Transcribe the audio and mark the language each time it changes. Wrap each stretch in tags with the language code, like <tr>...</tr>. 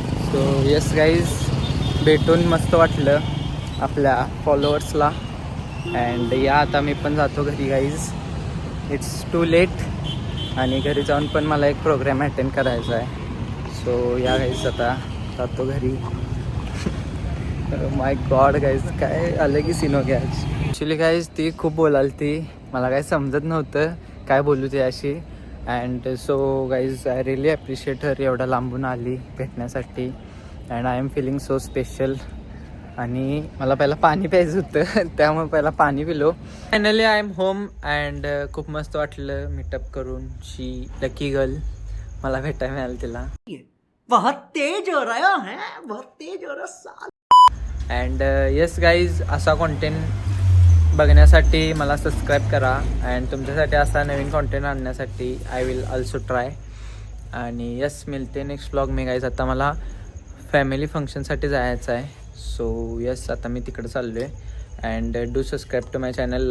<mr>So yes guys भेटून मस्त वाटलं आपल्या फॉलोअर्सला. अँड या आता मी पण जातो घरी गाईज.</mr> <en>it's too late</en> <mr>आणि घरी जाऊन पण मला एक प्रोग्राम अटेंड करायचा आहे. सो या गाईज आता जातो घरी. माय गॉड गाईज काय आलं की</mr> <hi>सीन हो गया आज.</hi> <mr>ॲक्च्युली गाईज ती खूप बोलालती. मला काही समजत नव्हतं काय बोलू ती अशी.</mr> <en>And so guys I really appreciate her.</en> <mr>एवढा लांबून आली भेटण्यासाठी</mr> <en>And I am feeling so special.</en> <mr>आणि मला पहिला पाणी प्यायचं होतं त्यामुळे पहिला पाणी पिलो.</mr> <en>finally I am home and</en> <mr>खूप मस्त वाटलं मीटअप करून.</mr> <en>She lucky girl.</en> <mr>मला भेटायला मिळालं तिला.</mr> <hi>बहुत तेज हो रहा है बहुत तेज हो रहा.</hi> <mr>अँड येस गाईज, असा कॉन्टेंट बघण्यासाठी मला सबस्क्राईब करा. अँड तुमच्यासाठी असा नवीन कॉन्टेंट आणण्यासाठी</mr> <en>I will also try.</en> <mr>आणि यस, मिळते नेक्स्ट ब्लॉग मी गाईज. आता मला फॅमिली फंक्शनसाठी जायचं आहे.</mr> <en>so yes,</en> <mr>आता मी तिकडे चाललो आहे.</mr> <en>And do subscribe to my channel.</en>